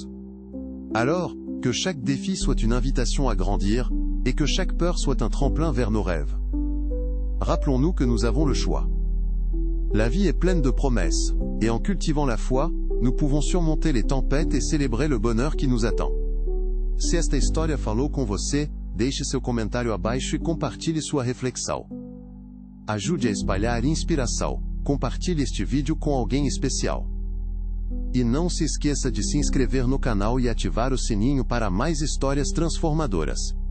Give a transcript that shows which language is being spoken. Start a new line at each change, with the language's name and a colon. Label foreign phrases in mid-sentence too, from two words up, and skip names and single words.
French: Alors, que chaque défi soit une invitation à grandir, et que chaque peur soit un tremplin vers nos rêves. Rappelons-nous que nous avons le choix. La vie est pleine de promesses, et en cultivant la foi, nous pouvons surmonter les tempêtes et célébrer le bonheur qui nous attend.
Portuguese: Se esta história falou com você, deixe seu comentário abaixo e compartilhe sua reflexão. Ajude a espalhar inspiração, compartilhe este vídeo com alguém especial. E não se esqueça de se inscrever no canal e ativar o sininho para mais histórias transformadoras.